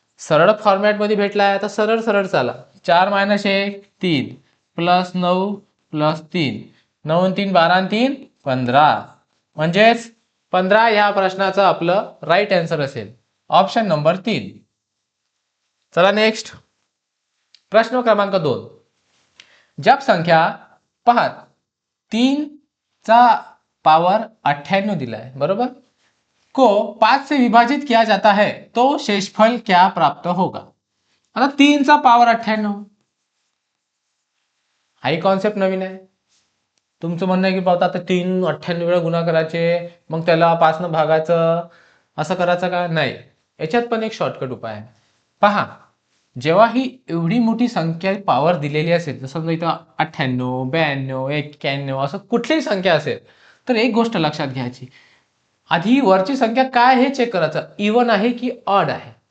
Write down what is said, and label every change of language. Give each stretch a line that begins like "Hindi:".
Marathi: सरळ फॉर्मॅट मध्ये भेटलाय, आता सरळ सरळ चाला। 4 मायनस 1 3 प्लस 9 प्लस 3 9 आणि 3 12 आणि 3 15, म्हणजेच 15 ह्या प्रश्नाचं आपलं राईट आन्सर असेल, ऑप्शन नंबर 3। चला नेक्स्ट प्रश्न क्रमांक 2।
Hindi: जब संख्या
Marathi: पहा 3 चा पावर 98
Hindi: दिला है,
Marathi: बरोबर,
Hindi: को 5 से विभाजित किया जाता है तो शेषफल क्या प्राप्त होगा।
Marathi: आता 3 चा पावर 98, हाही कॉन्सेप्ट नवीन आहे। तुमचं म्हणणं आहे की पाहता आता 3 98 वेळा गुणा करायचे, मग त्याला 5 न भागायचं, असं करायचं का, नाही। याच्यात पण एक शॉर्टकट उपाय आहे। पहा, जेव्हा ही एवढी मोठी संख्या पॉवर दिलेली असेल, जसं इथं 98 92 91 असं कुठलीही संख्या असेल, तर एक गोष्ट लक्षात घ्यायची, आधी वरची संख्या काय हे चेक करायचं, इवन आहे की ऑड आहे।